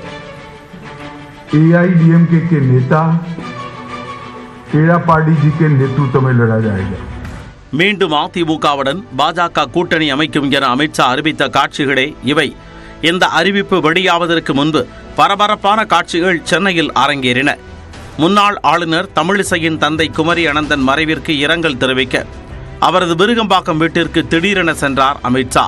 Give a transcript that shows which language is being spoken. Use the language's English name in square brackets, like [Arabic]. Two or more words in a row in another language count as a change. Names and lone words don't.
[Hindi] एआईडीएमके के नेता एड़ापाडी जी के नेतृत्व में लड़ा जाएगा. [Tamil] மீண்டும் அதிமுகவுடன் பாஜக கூட்டணி அமைக்கும் என அமித்ஷா அறிவித்த காட்சிகளே இவை. இந்த அறிவிப்பு வெளியாவதற்கு முன்பு பரபரப்பான காட்சிகள் சென்னையில் அரங்கேறின. முன்னாள் ஆளுநர் தமிழிசையின் தந்தை குமரி அனந்தன் மறைவிற்கு இரங்கல் தெரிவிக்க அவரது விருகம்பாக்கம் வீட்டிற்கு திடீரென சென்றார் அமித்ஷா.